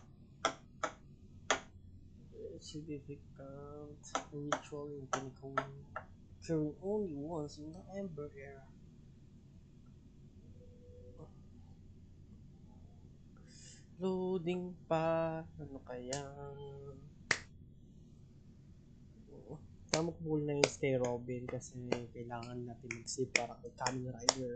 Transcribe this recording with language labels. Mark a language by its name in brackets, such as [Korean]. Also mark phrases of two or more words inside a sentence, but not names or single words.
[English] Significant ritual in Penecony, occurring only once in the Ember era. [Filipino] Loading pa. Ano kaya? Tama ko muna na yung Stay Robin kasi kailangan natin mag-save para kay Kamen Rider.